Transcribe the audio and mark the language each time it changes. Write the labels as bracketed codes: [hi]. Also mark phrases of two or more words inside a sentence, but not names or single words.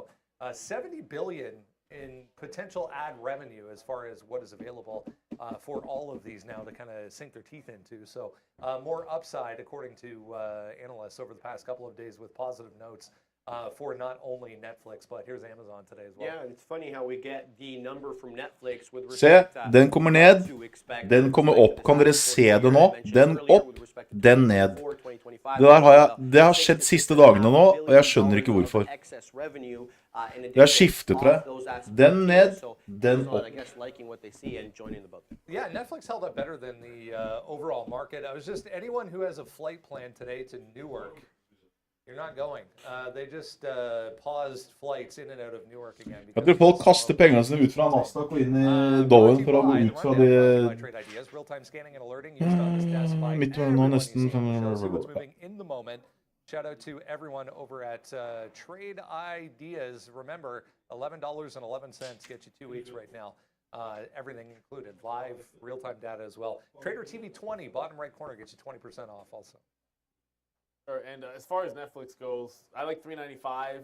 [en] $70 billion in potential ad revenue as far as what is available for all of these now to kind of sink their teeth into. So more upside according to analysts over the past couple of days with positive notes for not only Netflix, but here's Amazon today as well. Yeah, it's funny how we get the number from Netflix with [no] Se, [en] respect [no] den kommer ned, den kommer opp. Kan dere se det nå? Den opp, den ned. Det har skjedd siste dagene nå, og jeg skjønner ikke hvorfor. Det har skiftet, tror jeg. Den ned, den opp. [en] Yeah, Netflix held up better than the overall market. I was just, anyone who has a flight plan today to Newark, you're not going. They just paused flights in and out of Newark again. [no] Jeg tror folk kaster pengene sine ut fra Nasdaq og inn i Dowen for å gå ut fra de... Midt nå nesten 500. [en] Shout out to everyone over at Trade Ideas. Remember, $11.11 gets you 2 weeks right now. Everything included, live, real-time data as well. Trader TV 20, bottom right corner, gets you 20% off also. And as far as Netflix goes, I like $3.95.